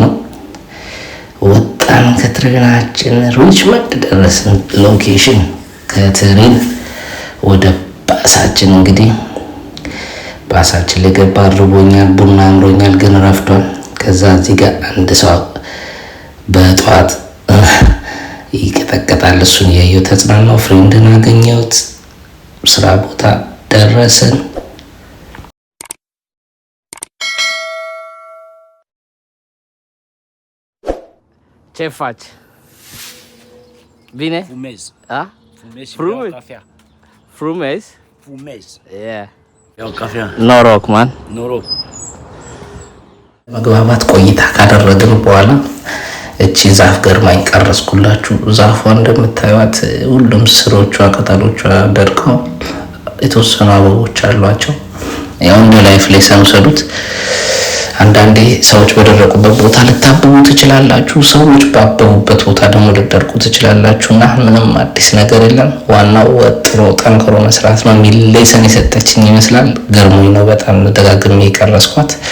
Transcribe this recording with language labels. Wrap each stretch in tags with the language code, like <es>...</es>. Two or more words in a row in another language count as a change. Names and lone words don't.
<am>ነው። ወጣን ከትሬናችን ሪችመንድ ደረስን። ሎኬሽን ከትሬን ወደ ባሳችን እንግዲህ ባሳችን ላይ ገባ። አርቦኛል፣ ቡና አምሮኛል፣ ግን ረፍዷል። ከዛ እዚህ ጋር አንድ ሰው በጠዋት ይቀጠቀጣል። እሱን እያየሁ ተጽናናው። ፍሬንድን አገኘሁት። ስራ ቦታ ደረስን።</am> <ro>Ce faci? Bine? Fumez. A? Fumez și beau cafea. Frumez? Fumez. Yeah. Beau cafea. Noroc, man. Noroc.</ro> <am>መግባባት ቆይታ ካደረግን በኋላ እቺ ዛፍ ገርማኝ ቀረስኩላችሁ። ዛፏ እንደምታዩት ሁሉም ስሮቿ ቅጠሎቿ ደርቀው የተወሰኑ አበቦች አሏቸው። ያው እንደ</am> <en>life lesson</en> <am>ወሰዱት። አንዳንዴ ሰዎች በደረቁበት ቦታ ልታብቡ ትችላላችሁ፣ ሰዎች ባበቡበት ቦታ ደግሞ ልትደርቁ ትችላላችሁና ምንም አዲስ ነገር የለም። ዋናው ወጥሮ ጠንክሮ መስራት ነው የሚል ሌሰን የሰጠችኝ ይመስላል። ገርሞኝ ነው በጣም ደጋግሜ የቀረስኳት።</am>